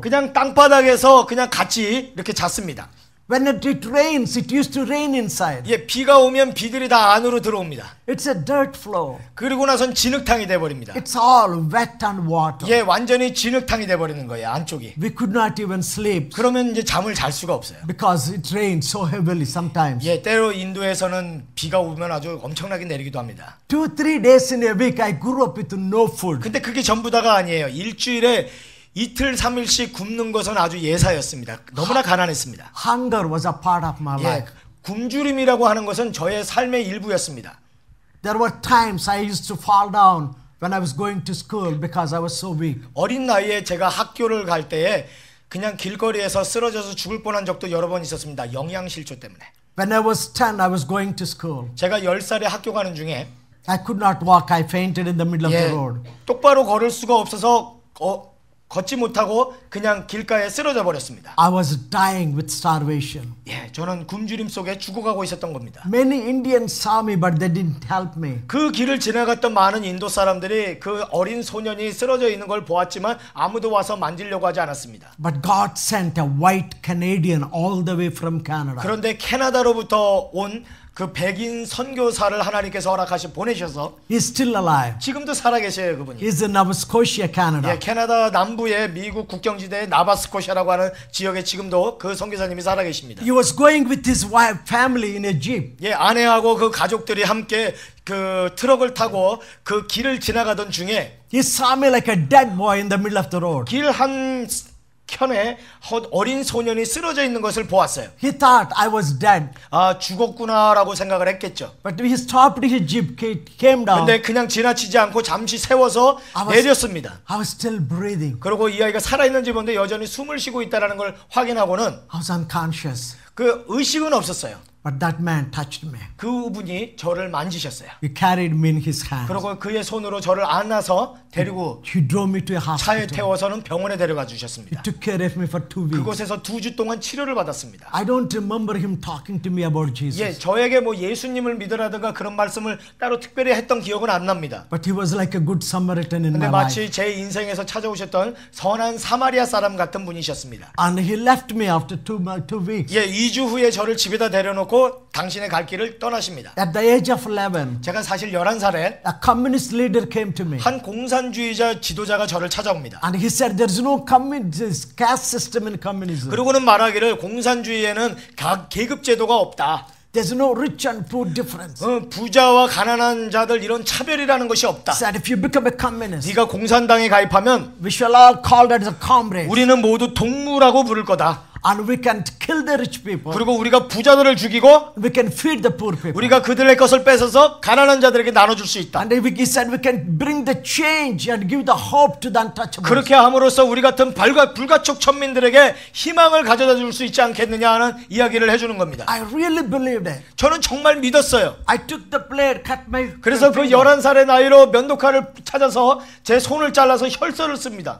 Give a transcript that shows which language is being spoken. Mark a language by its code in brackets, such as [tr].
[ko] 그냥 땅바닥에서 그냥 같이 이렇게 잤습니다. [en] When it rains, it used to rain inside. [ko] 예, 비가 오면 비들이 다 안으로 들어옵니다. [en] It's a dirt floor. [ko] 그리고 나선 진흙탕이 돼 버립니다. [en] It's all wet and water. [ko] 예, 완전히 진흙탕이 돼 버리는 거예요, 안쪽이. [en] We could not even sleep [ko] 그러면 이제 잠을 잘 수가 없어요. [en] because it rained so heavily sometimes. [ko] 예, 때로 인도에서는 비가 오면 아주 엄청나게 내리기도 합니다. [en] 2-3 days in a week, I grew up with no food. [ko] 근데 그게 전부 다가 아니에요. 일주일에 이틀 3일씩 굶는 것은 아주 예사였습니다. 너무나 가난했습니다. [en] Hunger was a part of my [ko] 예, [en] life. [ko] 굶주림이라고 하는 것은 저의 삶의 일부였습니다. [en] There were times I used to fall down when I was going to school because I was so weak. [ko] 어린 나이에 제가 학교를 갈 때에 그냥 길거리에서 쓰러져서 죽을 뻔한 적도 여러 번 있었습니다. 영양실조 때문에. [en] When I was 10, I was going to school. [ko] 제가 10살에 학교 가는 중에 [en] I could not walk. I fainted in the middle of [ko] 예, [en] the road. [ko] 똑바로 걸을 수가 없어서 걷지 못하고 그냥 길가에 쓰러져 버렸습니다. [en] I was dying with starvation. [ko] 예, 저는 굶주림 속에 죽어가고 있었던 겁니다. [en] Many Indians saw me, but they didn't help me. [ko] 그 길을 지나갔던 많은 인도 사람들이 그 어린 소년이 쓰러져 있는 걸 보았지만 아무도 와서 만지려고 하지 않았습니다. [en] But God sent a white Canadian all the way from Canada. [ko] 그런데 캐나다로부터 온 그 백인 선교사를 하나님께서 허락하시 보내셔서 [en] He's still alive. [ko] 지금도 살아계셔요, 그분이. [en] He's in Nova Scotia, Canada. [ko] 예, 캐나다 남부의 미국 국경지대 나바스코샤라고 하는 지역에 지금도 그 선교사님이 살아계십니다. [en] He was going with his wife, family in a jeep. [ko] 예, 아내하고 그 가족들이 함께 그 트럭을 타고 그 길을 지나가던 중에 [en] He saw me like a dead boy in the middle of the road. [ko] 길 한 켠에 어린 소년이 쓰러져 있는 것을 보았어요. [en] He thought I was dead. [ko] 아, 죽었구나라고 생각을 했겠죠. [en] But he stopped his jeep, came down. [ko] 근데 그냥 지나치지 않고 잠시 세워서 내렸습니다. [en] I was still breathing. [ko] 그리고 이 아이가 살아있는지 보는데 여전히 숨을 쉬고 있다는 걸 확인하고는 [en] I was unconscious. [ko] 그 의식은 없었어요. [en] But that man touched me. [ko] 그분이 저를 만지셨어요. [en] He carried me in his hands. [ko] 그리고 그의 손으로 저를 안아서 데리고 [en] He drove me to a [ko] 차에 [en] hospital. [ko] 태워서는 병원에 데려가 [en] He [ko] 주셨습니다. [en] took care of me for 2 weeks. [ko] 그곳에서 2주 동안 치료를 받았습니다. [en] I don't remember him talking to me about Jesus. [ko] 예, 저에게 뭐 예수님을 믿으라든가 그런 말씀을 따로 특별히 했던 기억은 안 납니다. [en] But he was like a good Samaritan in [ko] 근데 [en] my [ko] 마치 [en] life. [ko] 제 인생에서 찾아오셨던 선한 사마리아 사람 같은 분이셨습니다. [en] And he left me after 2 weeks. [ko] 예, 2주 후에 저를 집에다 데려놓고 당신의 갈 길을 떠나십니다. [en] At the age of 11, [ko] 제가 사실 11살에 [en] a communist leader came to me. [ko] 한 공산주의자 지도자가 저를 찾아옵니다. [en] And he said, there's no caste system in communism. [ko] 그러고는 말하기를 공산주의에는 계급 제도가 없다. [en] There's no rich and poor difference. [ko] 부자와 가난한 자들 이런 차별이라는 것이 없다. [en] Said if you become a communist, [ko] 네가 공산당에 가입하면 [en] we shall all call that as a comrade. [ko] 우리는 모두 동무라고 부를 거다. [en] And we can kill the rich people. [ko] 그리고 우리가 부자들을 죽이고 [en] We can feed the poor people. [ko] 우리가 그들의 것을 뺏어서 가난한 자들에게 나눠줄 수 있다. [en] And he said we can bring the change and give the hope to the untouchables. [ko] 그렇게 함으로써 우리 같은 불가촉 천민들에게 희망을 가져다 줄 수 있지 않겠느냐 하는 이야기를 해주는 겁니다. [en] I really believed it. [ko] 저는 정말 믿었어요. [en] I took the blade, cut my [ko] 그래서 그 [en] finger. [ko] 11살의 나이로 면도칼을 찾아서 제 손을 잘라서 혈서를 씁니다.